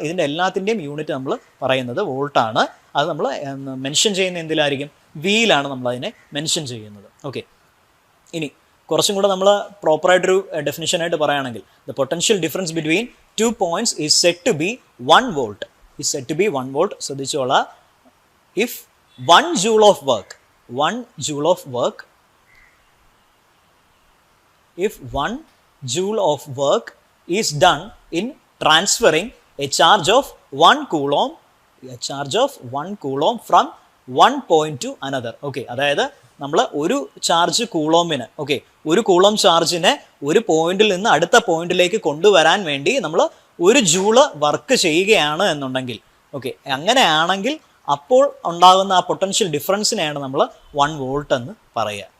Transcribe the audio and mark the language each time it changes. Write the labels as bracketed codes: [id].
[ml] ഇതിൻ്റെ എല്ലാത്തിൻ്റെയും യൂണിറ്റ് നമ്മൾ പറയുന്നത് വോൾട്ടാണ്. അത് നമ്മൾ മെൻഷൻ ചെയ്യുന്ന എന്തിലായിരിക്കും, വിയിലാണ് നമ്മൾ അതിനെ മെൻഷൻ ചെയ്യുന്നത്. ഓക്കെ, ഇനി കുറച്ചും കൂടെ നമ്മൾ പ്രോപ്പറായിട്ടൊരു ഡെഫിനിഷനായിട്ട് പറയുകയാണെങ്കിൽ, [en] The potential difference between 2 points is said to be 1 volt. is said to be 1 volt. [ml] ശ്രദ്ധിച്ചോളാം. [en] If 1 joule of work, 1 joule of work, if 1 joule of work is done in transferring a charge of 1 coulomb, a charge of 1 coulomb from one point to another. [ml] Okay, അതായത് നമ്മൾ ഒരു charge കൂളോമിന്, okay, ഒരു coulomb ചാർജിനെ ഒരു പോയിന്റിൽ നിന്ന് അടുത്ത പോയിന്റിലേക്ക് കൊണ്ടുവരാൻ വേണ്ടി നമ്മൾ 1 ജൂള് വർക്ക് ചെയ്യുകയാണ് എന്നുണ്ടെങ്കിൽ, ഓക്കെ, അങ്ങനെയാണെങ്കിൽ അപ്പോൾ ഉണ്ടാകുന്ന ആ പൊട്ടൻഷ്യൽ ഡിഫറൻസിനെയാണ് നമ്മൾ 1 വോൾട്ട് എന്ന് പറയുക.